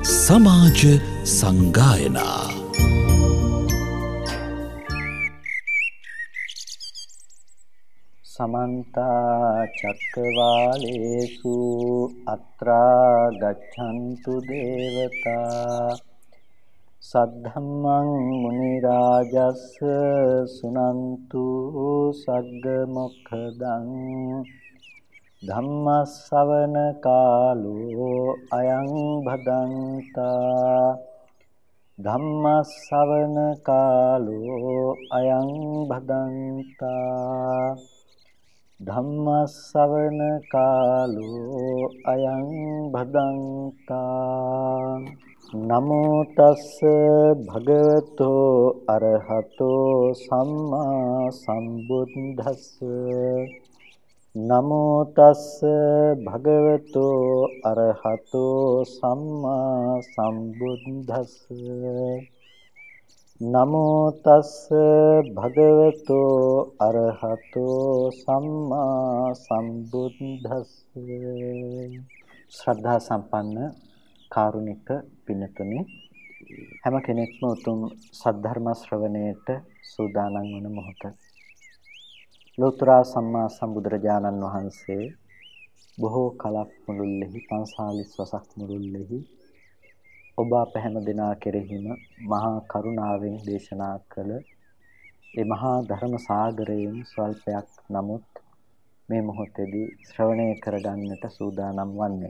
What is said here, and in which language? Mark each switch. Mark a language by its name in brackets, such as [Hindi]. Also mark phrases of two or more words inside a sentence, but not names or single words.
[Sinhala] සමාජ සංගායනා [Pali] समन्त चक्रवालेषु अत्रा गच्छन्तु देवता सद्धम्मं मुनिराजस् सुनन्तु सग्ग मोक्खदं धम्मස්සවන කාලෝ අයං භදන්තා ධම්මස්සවන කාලෝ අයං භදන්තා ධම්මස්සවන කාලෝ අයං භදන්තා නමෝ තස්ස භගවතෝ අරහතෝ සම්මා සම්බුද්දස්ස නමෝ තස්ස භගවතෝ අරහතෝ සම්මා සම්බුද්දස්ස නමෝ තස්ස භගවතෝ අරහතෝ සම්මා සම්බුද්දස්ස [Sinhala] ශ්‍රද්ධා සම්පන්න කාරුණික පින්තුනි හැම කෙනෙක්ම උතුම් සද්ධර්ම ශ්‍රවණයට සූදානම් වන මොහොත ලෝතර සම්මා සම්බුදුරජාණන් වහන්සේ බොහෝ කලක් මුළුල්ලෙහි 45 වසක් මුළුල්ලෙහි ඔබ අප හැම දෙනා කෙරෙහිම මහා කරුණාවෙන් දේශනා කළ ඒ මහා ධර්ම සාගරයෙන් ස්වල්පයක් නමුත් මේ මොහොතේදී ශ්‍රවණය කරගන්නට සූදානම් වන්නේ.